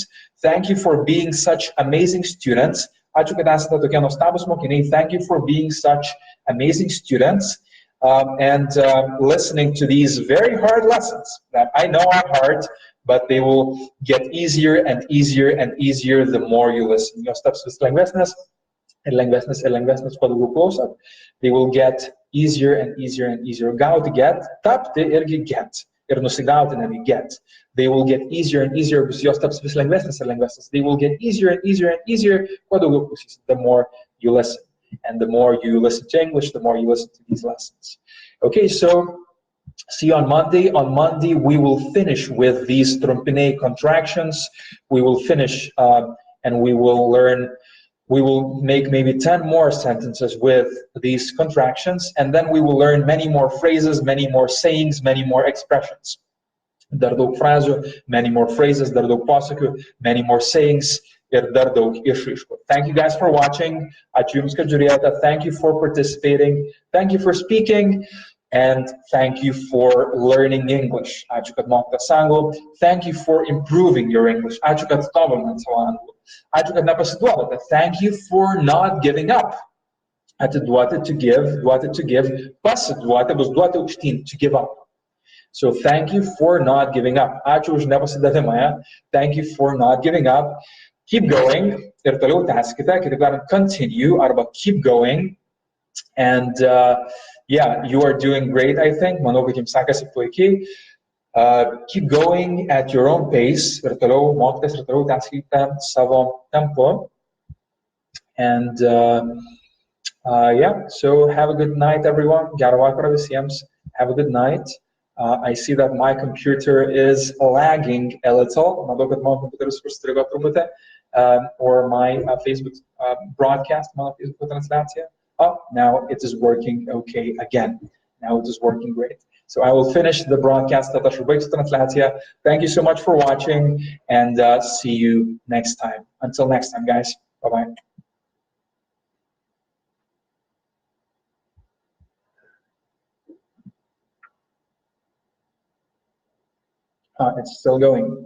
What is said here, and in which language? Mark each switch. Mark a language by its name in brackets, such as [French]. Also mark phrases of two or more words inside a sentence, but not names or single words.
[English] Thank you for being such amazing students. Thank you for being such amazing students and listening to these very hard lessons that I know are hard, but they will get easier and easier and easier the more you listen. [Lithuanian] Jos taps vis lengvesnės ir lengvesnės ir lengvesnės, kuo daugiau klausot. [English] They will get easier and easier and easier. [Lithuanian] Gauti get, tapti irgi get. Ir nusigauti netgi [English] get. They will get easier and easier, [Lithuanian] jos taps vis lengvesnės ir lengvesnės. [English] They will get easier and easier and easier, [Lithuanian] kuo daugiau klausysit, [English] the more you listen. And the more you listen to English, the more you listen to these lessons. Okay, so see you on Monday. On Monday, we will finish with these trumpine contractions. We will finish and we will learn We will make maybe 10 more sentences with these contractions, and then we will learn many more phrases, many more sayings, many more expressions. [Lithuanian] Dar daug frazių, [English] many more phrases, [Lithuanian] dar daug posakių, [English] many more sayings [Lithuanian] ir dar daug išraiškų. [English] Thank you guys for watching. [Lithuanian] Ačiū Jums, kad žiūrėjote. [English] Thank you for participating. Thank you for speaking. And thank you for learning English. [Lithuanian] Ačiū, kad mokotės anglų. [English] Thank you for improving your English. [Lithuanian] Ačiū, kad tobulinat savo anglų. Ačiū, kad nepasiduodate. [English] Thank you for not giving up. Atiduoti, to give, duoti, to give. [Lithuanian] Pasiduoti bus duoti aukštyn, [English] to give up. So thank you for not giving up. [Lithuanian] Ačiū už nepasidavimą. Ja? [English] Thank you for not giving up. Keep going. [Lithuanian] Ir toliau tęskite. Kitaip tariant, [English] continue arba keep going. And yeah, you are doing great, I think. [Lithuanian] Manau, kad jums sekasi puikiai. [English] Keep going at your own pace. [Lithuanian] Ir toliau mokotės, ir toliau tęskite savo tempu. [English] And yeah, so have a good night, everyone. [Lithuanian] Gerą vakarą visiems. [English] Have a good night. I see that my computer is lagging a little. [Lithuanian] Matau, kad mano kompiuteris užstrigo truputį. [English] Or my Facebook broadcast, [Lithuanian] mano Facebook transliacija. [English] Oh, now it is working okay again. Now it is working great. So I will finish the broadcast. [Lithuanian] Tada aš užbaigsiu transliaciją. [English] Thank you so much for watching, and see you next time. Until next time, guys. Bye-bye. It's still going.